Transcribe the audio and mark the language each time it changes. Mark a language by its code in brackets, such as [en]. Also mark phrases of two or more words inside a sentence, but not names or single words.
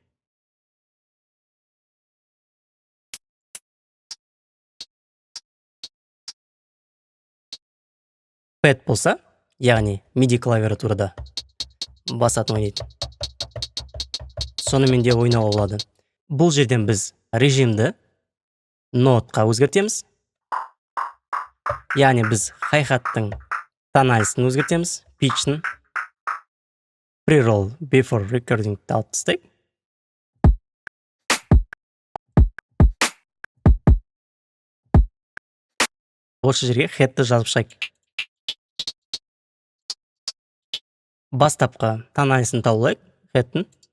[kk] Pad болса, яғни MIDI клавиатурада басатын ойнайды. Сонымен де ойнауға болады. Бұл жерден біз режимді нотқа өзгертеміз. Яғни біз hi-hat'тың тональсын өзгертеміз, pitch'ін. [en] Pre-roll before recording [kk] алып тастайық. Осы жерге head'ті жазып шығайық. Бастапқы тональсын тауып алайық, head'тің.